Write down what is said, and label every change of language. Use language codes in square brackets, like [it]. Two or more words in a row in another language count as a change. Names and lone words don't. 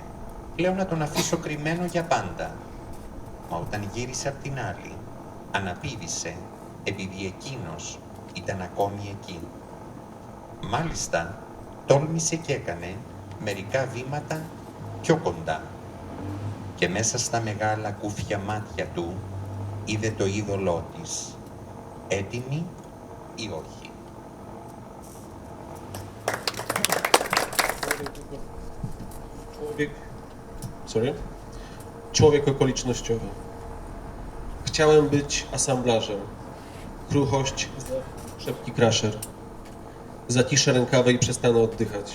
[el] Λέω να τον αφήσω κρυμμένο για πάντα. Μα όταν γύρισε απ' την άλλη, αναπήδησε επειδή εκείνος ήταν ακόμη εκεί. Μάλιστα, τόλμησε και έκανε μερικά βήματα πιο κοντά. Και μέσα στα μεγάλα κούφια μάτια του είδε το είδωλό της, έτοιμη ή όχι. [pl] Człowiek okolicznościowy. Chciałem być asamblażem. Kruchość, szepki kraszer. Zaciszę rękawy i przestanę oddychać.